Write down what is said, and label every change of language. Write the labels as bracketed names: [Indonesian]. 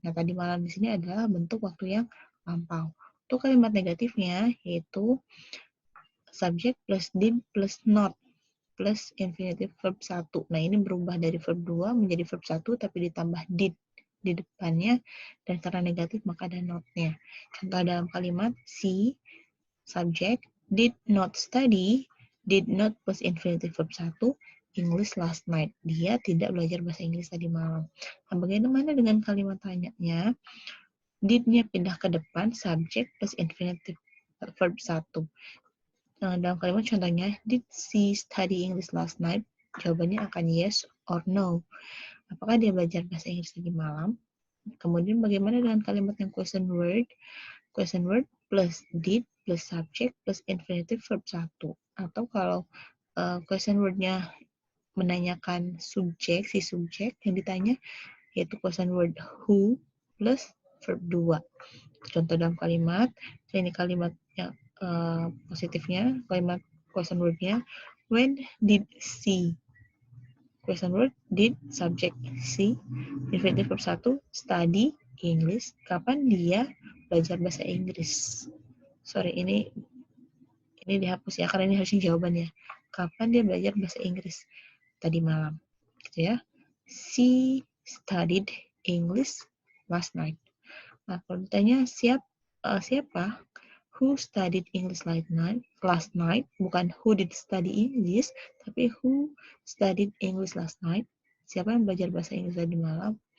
[Indonesian] Nah, tadi malam di sini adalah bentuk waktu yang lampau. Untuk kalimat negatifnya yaitu [English] subject plus did plus not plus infinitive verb 1. [Indonesian] Nah, ini berubah dari verb 2 menjadi verb 1 tapi ditambah did di depannya, dan karena negatif maka ada not-nya. Contoh dalam kalimat [English] she subject did not study, did not plus infinitive verb 1 English last night. [Indonesian] Dia tidak belajar bahasa Inggris tadi malam. Nah, bagaimana dengan kalimat tanyanya? [English] Did-nya [Indonesian] pindah ke depan, [English] subject plus infinitive verb 1. [Indonesian] Nah, dalam kalimat contohnya, [English] did she study English last night? [Indonesian] Jawabannya akan [English] yes or no. [Indonesian] Apakah dia belajar bahasa Inggris tadi malam? Kemudian bagaimana dengan kalimat yang question word? [English] Question word plus did plus subject plus infinitive verb 1. [Indonesian] Atau kalau question word-nya menanyakan subjek, si subjek yang ditanya, yaitu [English] question word who plus verb 2. [Indonesian] Contoh dalam kalimat, ini kalimat yang positifnya, kalimat question word-nya, [English] when did she, question word did, subject she, infinitive verb 1, study English, [Indonesian] kapan dia belajar bahasa Inggris. Sorry, ini dihapus ya, karena ini harusnya jawabannya. Kapan dia belajar bahasa Inggris? Tadi malam. Gitu ya. [English] She studied English last night. [Indonesian] Nah, kalau ditanya siapa? [English] Who studied English last night? Bukan who did study English, tapi who studied English last night? [Indonesian] Siapa yang belajar bahasa Inggris tadi malam?